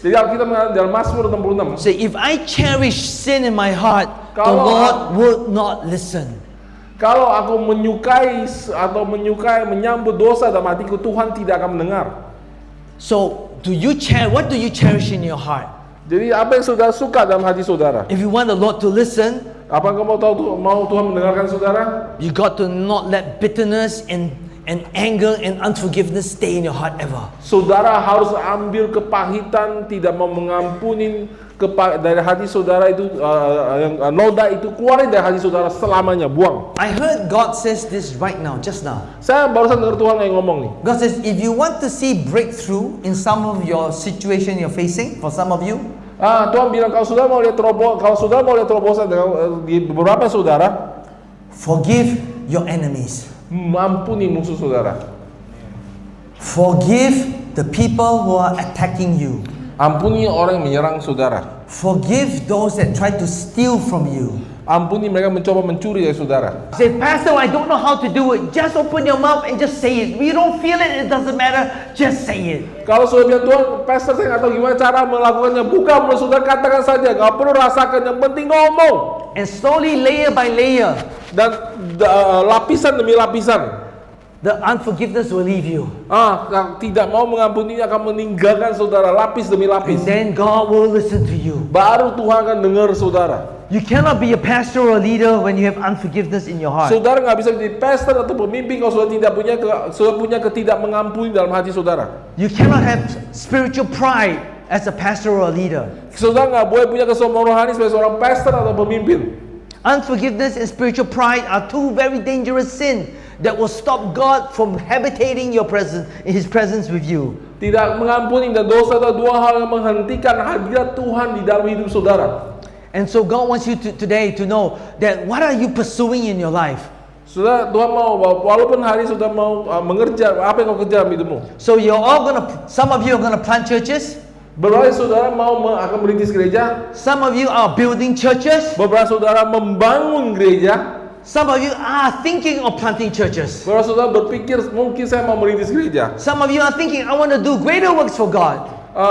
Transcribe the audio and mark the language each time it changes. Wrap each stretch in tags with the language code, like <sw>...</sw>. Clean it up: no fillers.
<id>Jadi Alkitab mengatakan dalam Mazmur 66,</id> <en>say, if I cherish sin in my heart, the</en> <id>Kalau-</id> <en>Lord would not listen.</en> <id>kalau aku menyukai menyambut dosa dalam hatiku, Tuhan tidak akan mendengar.</id> <en>So what do you cherish in your heart?</en> <id>Jadi apa yang saudara suka dalam hati saudara?</id> <en>If you want the Lord to listen,</en> <id>Apa kamu mau Tuhan mendengarkan saudara?</id> <en>you got to not let bitterness and anger and unforgiveness stay in your heart ever.</en> <id>Saudara harus ambil kepahitan, tidak mau mengampuni dari hati saudara itu, yang noda itu keluarin dari hati saudara selamanya, buang.</id> <en>I heard God says this right now, just now.</en> <id>Saya barusan dengar Tuhan yang ngomong nih.</id> <en>God says, if you want to see breakthrough in some of your situation you're facing, for some of you,</en> <id>Tuhan bilang kalau saudara mau lihat terobosan dengan di beberapa saudara,</id> <en>forgive your enemies.</en> <id>ampuni musuh saudara.</id> <en>Forgive the people who are attacking you.</en> <id>Ampuni orang yang menyerang saudara.</id> <en>Forgive those that try to steal from you.</en> <id>Ampuni mereka mencoba mencuri dari saudara.</id> <en>Say, Pastor, I don't know how to do it. Just open your mouth and just say it. If you don't feel it, it doesn't matter. Just say it.</en> <id>Kalau saudara bilang, Tuhan, Pastor, saya nggak tahu gimana cara melakukannya. Bukan, saudara katakan saja. Nggak perlu rasakan, yang penting ngomong.</id> <en>And slowly, layer by layer,</en> <id>Dan lapisan demi lapisan,</id> <en>the unforgiveness will leave you.</en> <id>yang tidak mau mengampuni akan meninggalkan saudara lapis demi</id> <en>And</en> <id>lapis.</id> <en>then God will listen to you.</en> <id>Baru Tuhan akan dengar saudara.</id> <en>You cannot be a pastor or a leader when you have unforgiveness in your heart.</en> <id>Saudara nggak bisa menjadi pastor atau pemimpin kalau saudara tidak punya ketidak mengampuni dalam hati saudara.</id> <en>You cannot have spiritual pride as a pastor or a leader.</en> <id>Saudara nggak boleh punya kesombongan rohani sebagai seorang pastor atau pemimpin.</id> <en>Unforgiveness and spiritual pride are two very dangerous sins that will stop God from habitating your presence, His presence with you.</en> <id>Tidak mengampuni dan dosa adalah dua hal yang menghentikan hadirat Tuhan di dalam hidup saudara.</id> <en>And so God wants you today to know that what are you pursuing in your life?</en> <id>Saudara, Tuhan mau, walaupun hari sudah mau mengerja, apa yang kau kejar dalam hidupmu?</id> <en>So some of you are gonna plant churches.</en> <id>Beberapa saudara akan merintis gereja.</id> <en>Some of you are building churches.</en> <id>Beberapa saudara membangun gereja.</id> <en>Some of you are thinking of planting churches.</en> <id>Beberapa saudara berpikir mungkin saya mau merintis gereja.</id> <en>Some of you are thinking, I want to do greater works for God.</en>